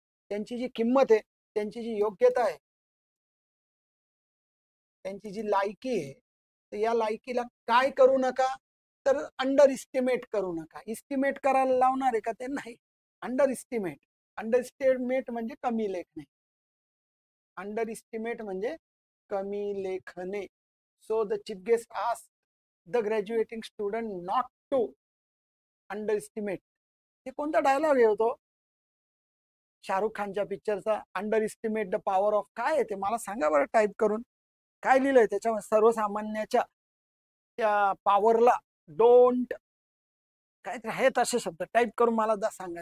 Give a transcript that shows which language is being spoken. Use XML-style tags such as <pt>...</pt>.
<mr>त्यांची जी किंमत आहे, त्यांची जी योग्यता आहे, त्यांची जी लायकी आहे, तर या लायकीला काय करू नका, तर अंडर इस्टिमेट करू नका. इस्टिमेट करायला लावणार आहे का? ते नाही. Under estimate. अंडर इस्टिमेट म्हणजे कमी लेखणे. अंडर इस्टिमेट म्हणजे कमी लेखणे.</mr> <en>So the chief guest ask the graduating student not to underestimate.</en> <mr>हे कोणता डायलॉग आहे होतो? शाहरुख खानच्या पिक्चरचा.</mr> <en>Underestimate the power of.</en> <mr>काय आहे ते मला सांगा बरं टाईप करून. काय लिहिलंय त्याच्यामध्ये? सर्वसामान्याच्या त्या पॉवरला डोंट, काय आहेत असे शब्द, टाईप करून मला सांगा.</mr>